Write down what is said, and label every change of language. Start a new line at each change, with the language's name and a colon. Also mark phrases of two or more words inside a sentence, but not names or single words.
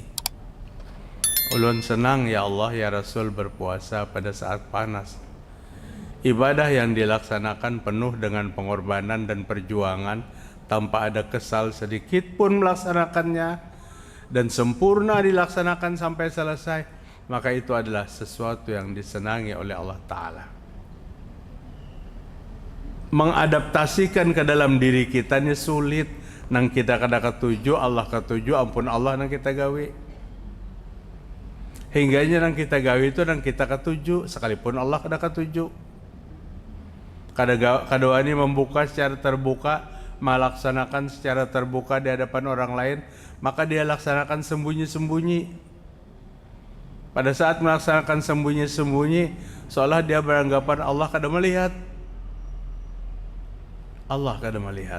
Banjar: Ulun senang ya Allah ya Rasul berpuasa pada saat panas.
Indonesian: Ibadah yang dilaksanakan penuh dengan pengorbanan dan perjuangan tanpa ada kesal sedikit pun melaksanakannya dan sempurna dilaksanakan sampai selesai, maka itu adalah sesuatu yang disenangi oleh Allah Ta'ala. Mengadaptasikan ke dalam diri kita ini sulit.
Banjar: Nang kita kada ketuju, Allah ketuju, ampun Allah nang kita gawe. Hingganya nang kita gawe itu nang kita ketuju, sekalipun Allah kada ketuju. Kadawani membuka secara terbuka, melaksanakan secara terbuka di hadapan orang lain, maka dia laksanakan sembunyi-sembunyi. Pada saat melaksanakan sembunyi-sembunyi, seolah dia beranggapan Allah kada melihat. Allah kada melihat.